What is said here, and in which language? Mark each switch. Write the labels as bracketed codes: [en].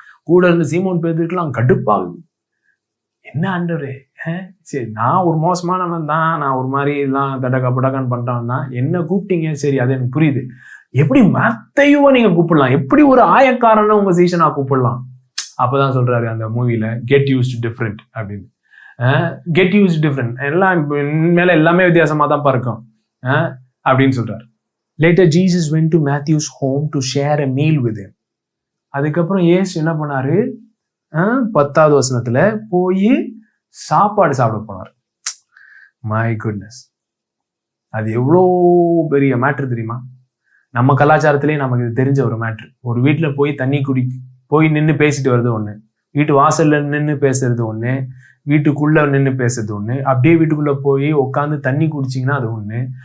[ta] கூட இருந்து சீமோன் பேதுருக்கெல்லாம் கடுப்பாகுது. என்ன ஆண்டவரே, சரி நான் ஒரு மோசமானவன் தான், நான் ஒரு மாதிரி எல்லாம் படகான்னு பண்றான் தான், என்ன கூப்பிட்டீங்க, சரி அது எனக்கு புரியுது. எப்படி மத்தேயுவை நீங்க கூப்பிடலாம், எப்படி ஒரு ஆயக்காரனை உங்க சீஷனா கூப்பிடலாம்? அப்பதான் சொல்றாரு அந்த மூவில, [en] get used different [ta] அப்படின்னு. கெட் யூஸ்ட் டிஃப்ரெண்ட், எல்லாம் மேல எல்லாமே வித்தியாசமா தான் இருக்கும் அப்படின்னு சொல்றாரு. [en] Later Jesus went to Matthew's home to share a meal with him. [ta] அதுக்கப்புறம் இயேசு என்ன பண்ணாரு, 10வது வசனத்துல போய் சாப்பாடு சாப்பிட போனார். [en] my goodness, [ta] அது எவ்வளோ பெரிய மேட்ரு தெரியுமா? நம்ம கலாச்சாரத்திலேயே நமக்கு இது தெரிஞ்ச ஒரு மேட்ரு. ஒரு வீட்டுல போய் தண்ணி போய் நின்று பேசிட்டு வர்றது ஒண்ணு, வீட்டு வாசல்ல நின்று பேசுறது ஒண்ணு, வீட்டுக்குள்ள நின்று பேசுறது ஒண்ணு, அப்படியே வீட்டுக்குள்ள போய் உட்காந்து தண்ணி குடிச்சிங்கன்னா அது ஒண்ணு.